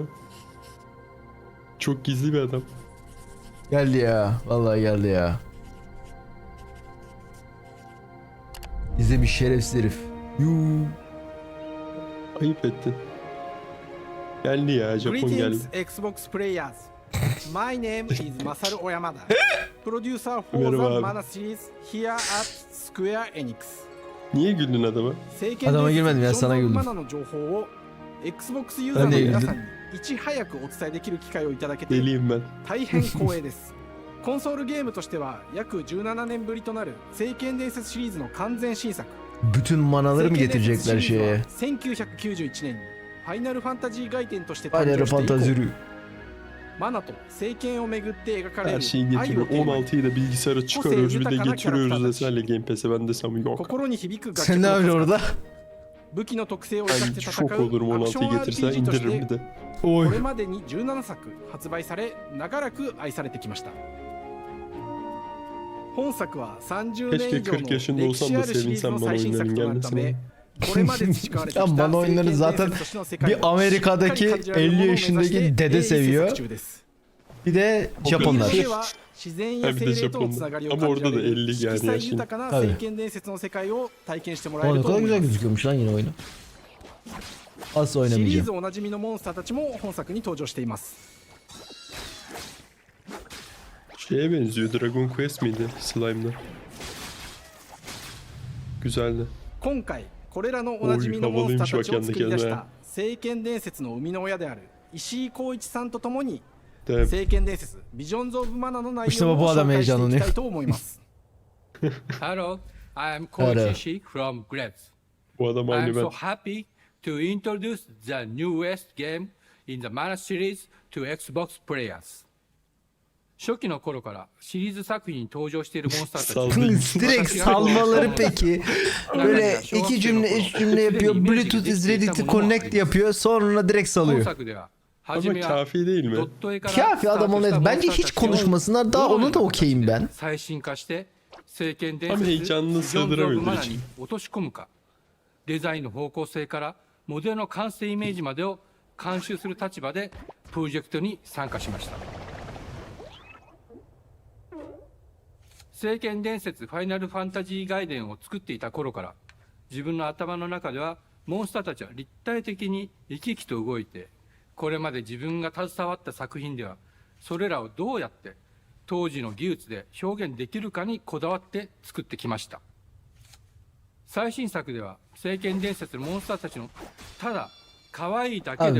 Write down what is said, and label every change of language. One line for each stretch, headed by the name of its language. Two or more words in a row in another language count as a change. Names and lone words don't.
Turkish: Çok gizli bir adam. Geldi ya. Vallahi geldi ya. İzlemiş şerefsiz herif. Yuu. Ayıp ettin. Geldi ya, Japon geldi.
English: Greetings Xbox players. My name is Masaru Oyamada. Producer for the Mana series here at Square Enix.
Turkish: Niye güldün adama? Adama girmedim ya, sana güldüm.
Japanese: Xbox userの皆さんにいち早くお伝えできる機会をいただけて大変光栄です。コンソールゲームとしては約17年ぶりとなる聖剣伝説シリーズの完全新作。
Turkish: Bütün manaları mı getirecekler şeye?
Japanese: 1991 年にファイナルファンタジー外伝として誕生して以降、マナと聖剣をめぐって描かれる
Turkish: Her şeyi getiriyor. 16'yı da bilgisayara çıkarıyoruz, bir de getiriyoruz vesaire Game Pass'e. Ben desem yok. Sen ne yapıyorsun orada? Ben şok olurum 16'yı getirse, indiririm bir de.
Japanese: これまでに17作発売され、長らく愛されてきました。本作は30年以上の歴史あるシリーズの最新作となるため、これまで培われてきた聖剣伝説としての世界を
Turkish: bir Amerika'daki 50 yaşındaki dede seviyor. Bir de Japonlar.
Japanese: 自然や精霊とのつながりを感じられる色彩豊かな聖剣伝説の世界を体験してもらえると思います。
Turkish: Ne kadar güzel gözüküyormuş lan yine oyunu. Asla
Japanese: シリー
Turkish: oynamayacağım.
Japanese: ズおなじみのモンスターたちも本作に登場しています。
Turkish: Şeye benziyor, Dragon Quest miydi? Slime'da. Güzeldi.
Japanese: 今回これらのおなじみのモンスターたちを作り出した聖剣伝説の生みの親である石井浩一さんと共に
Turkish: Tabii.
Japanese: 聖剣伝説ビジョンズ・オブ・マナの内
Turkish: İşte
Japanese: 容を
Turkish: bu
Japanese: 紹
Turkish: adam
Japanese: 介していき
Turkish: heyecanlanıyor.
Japanese: たいと思います
English: Hello, I am Hello. Koichi Ishii from Grabs.
Turkish: Bu adam
English: I am
Turkish: aynı
English: so
Turkish: ben.
English: happy to introduce the newest game in the Mana series to Xbox players.
Japanese: 初期の頃からシリーズ作品に登場しているモンスターたち
Turkish: Direkt salmaları peki. Böyle iki cümle, üç cümle yapıyor.
English: Bluetooth is ready to connect
Turkish: yapıyor. Sonra direkt
Japanese: 本
Turkish: salıyor.
Japanese: 作では
Turkish: Ama
Japanese: 初めは
Turkish: kafi değil
Japanese: ド
Turkish: mi?
Japanese: ット絵から
Turkish: Kafi adam onu bence hiç konuşmasınlar daha ona da okeyim ben.
Japanese: 最新化して聖剣伝
Turkish: Ama
Japanese: 説
Turkish: heyecanını
Japanese: ビジョンズ・オブ・マナ
Turkish: sığdıramıyordur
Japanese: に
Turkish: için.
Japanese: 落とし込むかデザインの方向性からモデルの完成イメージまでを監修する立場でプロジェクトに参加しました聖剣伝説ファイナルファンタジー外伝を作っていた頃から自分の頭の中ではモンスターたちは立体的に生き生きと動いてこれまで自分が携わった作品ではそれらをどうやって当時の技術で表現できるかにこだわって作ってきました最新作では聖剣伝説のモンスターたちのただ可愛いだけでは